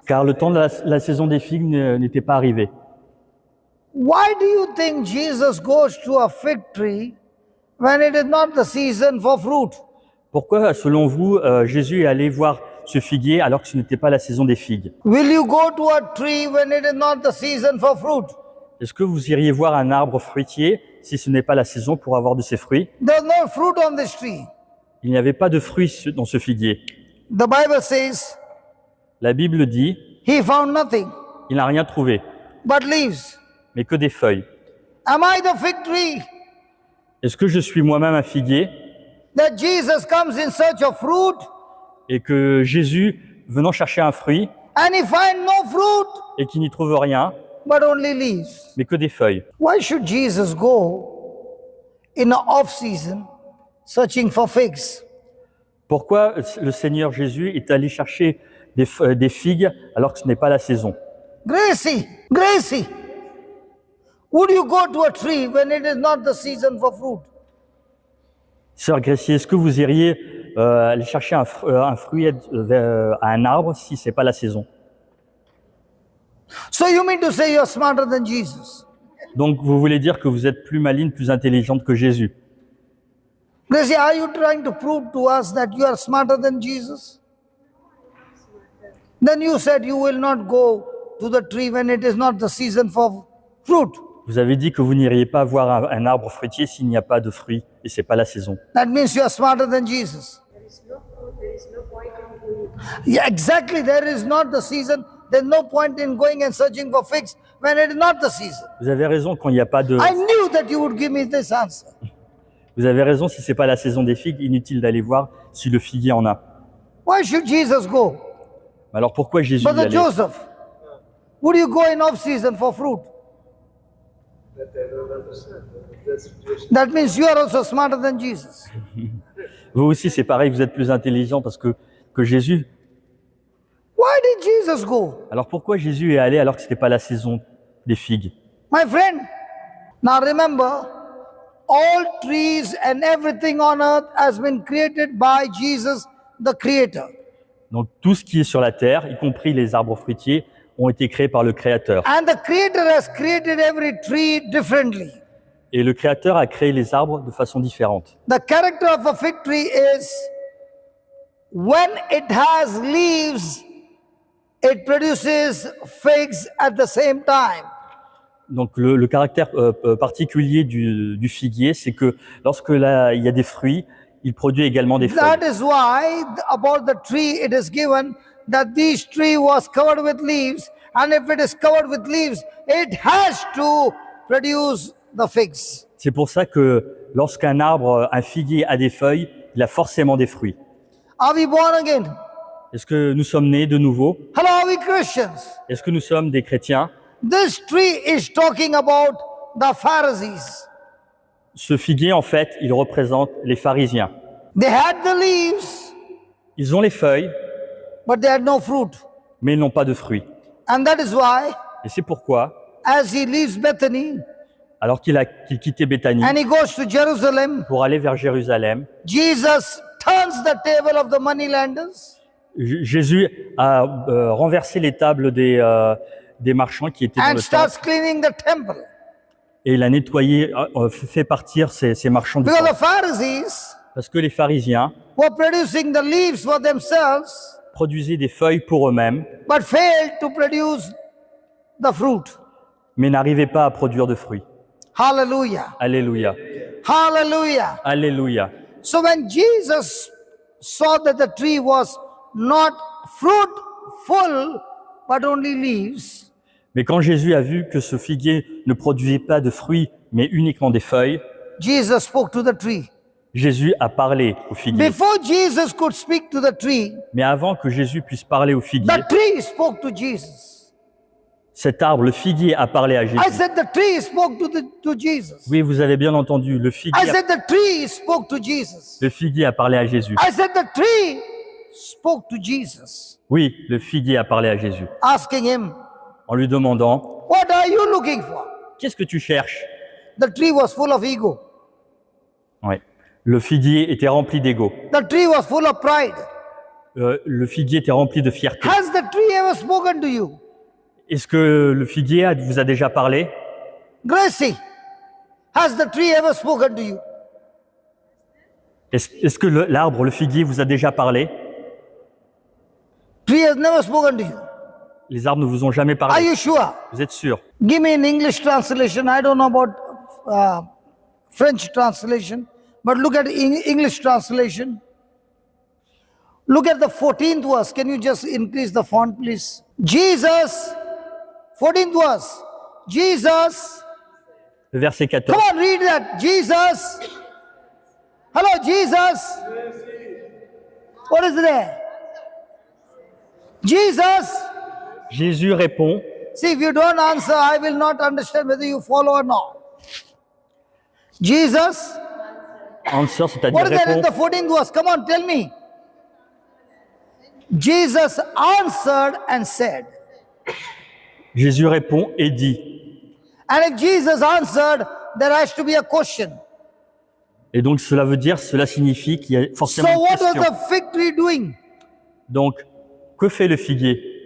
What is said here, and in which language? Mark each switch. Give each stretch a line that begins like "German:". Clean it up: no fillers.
French: Car le temps de la saison des figues n'était pas arrivé.
English: Why do you think Jesus goes to a fig tree when it is not the season for fruit?
French: Pourquoi, selon vous, Jésus est allé voir ce figuier alors que ce n'était pas la saison des figues?
English: Will you go to a tree when it is not the season for fruit?
French: Est-ce que vous iriez voir un arbre fruitier si ce n'est pas la saison pour avoir de ses fruits?
English: There's no fruit on this tree.
French: Il n'y avait pas de fruits dans ce figuier.
English: The Bible says,
French: La Bible dit,
English: He found nothing
French: il n'a rien trouvé,
English: but leaves.
French: mais que des feuilles.
English: Am I the fig tree
French: Est-ce que je suis moi-même un figuier
English: that Jesus comes in search of fruit
French: et que Jésus, venant chercher un fruit
English: and he finds no fruit
French: et qui n'y trouve rien,
English: but only leaves?
French: mais que des feuilles?
English: Why should Jesus go in an off season searching for figs?
French: Pourquoi le Seigneur Jésus est allé chercher des figues alors que ce n'est pas la saison?
English: Gracie, would you go to a tree when it is not the season for fruit?
French: Sœur Gracie, est-ce que vous iriez aller chercher un fruit à un arbre si ce n'est pas la saison?
English: So you mean to say you're smarter than Jesus?
French: Donc vous voulez dire que vous êtes plus maligne, plus intelligente que Jésus?
English: Gracie, are you trying to prove to us that you are smarter than Jesus? Then you said you will not go to the tree when it is not the season for fruit.
French: Vous avez dit que vous n'iriez pas voir un arbre fruitier s'il n'y a pas de fruits et c'est pas la saison.
English: That means you are smarter than Jesus. There is no fruit, there is no point in going. Yeah, exactly. There is not the season. There's no point in going and searching for figs when it is not the season.
French: Vous avez raison quand il n'y a pas de.
English: I knew that you would give me this answer.
French: Vous avez raison si c'est pas la saison des figues, inutile d'aller voir si le figuier en a.
English: Why should Jesus go?
French: Alors pourquoi Jésus y
English: Brother
French: allait?
English: Joseph, would you go in off season for fruit? That I don't understand the situation. That means you are also smarter than Jesus.
French: Vous aussi c'est pareil, vous êtes plus intelligent parce que Jésus.
English: Why did Jesus go?
French: Alors pourquoi Jésus est allé alors que ce n'était pas la saison des figues?
English: My friend, now remember, all trees and everything on earth has been created by Jesus, the Creator.
French: Donc tout ce qui est sur la terre, y compris les arbres fruitiers, ont été créés par le Créateur.
English: And the Creator has created every tree differently.
French: Et le Créateur a créé les arbres de façon différente.
English: The character of a fig tree is when it has leaves, it produces figs at the same time.
French: Donc le caractère particulier du figuier, c'est que lorsque il y a des fruits, il produit également des feuilles.
English: That is why about the tree it is given that this tree was covered with leaves, and if it is covered with leaves, it has to produce the figs.
French: C'est pour ça que lorsqu'un arbre, un figuier a des feuilles, il a forcément des fruits.
English: Are we born again?
French: Est-ce que nous sommes nés de nouveau?
English: Hello, are we Christians?
French: Est-ce que nous sommes des chrétiens?
English: This tree is talking about the Pharisees.
French: Ce figuier, en fait, il représente les pharisiens.
English: They had the leaves,
French: Ils ont les feuilles,
English: but they had no fruit.
French: mais ils n'ont pas de fruits.
English: And that is why,
French: Et c'est pourquoi,
English: as he leaves Bethany
French: alors qu'il quittait Béthanie
English: and he goes to Jerusalem,
French: pour aller vers Jérusalem,
English: Jesus turns the table of the moneylenders
French: Jésus a renversé les tables des marchands qui étaient dans
English: and
French: le
English: starts
French: temple
English: cleaning the temple.
French: et il a nettoyé, fait partir ces marchands du
English: Because
French: temple.
English: the Pharisees
French: Parce que les pharisiens
English: were producing the leaves for themselves,
French: produisaient des feuilles pour eux-mêmes,
English: but failed to produce the fruit.
French: mais n'arrivaient pas à produire de fruits.
English: Hallelujah.
French: Alléluia.
English: Hallelujah.
French: Alléluia.
English: So when Jesus saw that the tree was not fruitful, but only leaves,
French: Mais quand Jésus a vu que ce figuier ne produisait pas de fruits, mais uniquement des feuilles,
English: Jesus spoke to the tree.
French: Jésus a parlé au figuier.
English: Before Jesus could speak to the tree,
French: Mais avant que Jésus puisse parler au figuier,
English: the tree spoke to Jesus.
French: cet arbre, le figuier, a parlé à
English: I
French: Jésus.
English: said the tree spoke to Jesus.
French: Oui, vous avez bien entendu,
English: I said the tree spoke to Jesus.
French: le figuier a parlé à Jésus.
English: I said the tree spoke to Jesus,
French: Oui, le figuier a parlé à Jésus,
English: asking him,
French: en lui demandant,
English: what are you looking for?
French: qu'est-ce que tu cherches?
English: The tree was full of ego.
French: Ouais. Le figuier était rempli d'ego.
English: The tree was full of pride.
French: Le figuier était rempli de fierté.
English: Has the tree ever spoken to you?
French: Est-ce que le figuier vous a déjà parlé?
English: Gracie, has the tree ever spoken to you?
French: Est-ce que l'arbre, le figuier, vous a déjà parlé?
English: Tree has never spoken to you.
French: Les arbres ne vous ont jamais
English: Are
French: parlé.
English: you sure?
French: Vous êtes sûr?
English: Give me an English translation. I don't know about French translation, but look at English translation. Look at the 14th verse. Can you just increase the font, please? Jesus, 14th verse. Jesus,
French: Le verset 14.
English: come on, read that. Jesus. Hello, Jesus. What is there? Jesus.
French: Jésus répond,
English: See, if you don't answer, I will not understand whether you follow or not. Jesus.
French: answer, c'est-à-dire
English: What is that in the 14th verse? Come on, tell me. Jesus answered and said.
French: Jésus répond et dit.
English: And if Jesus answered, there has to be a question.
French: Et donc cela signifie qu'il y a
English: So
French: forcément une
English: what was
French: question.
English: the fig tree doing?
French: Donc, que fait le figuier?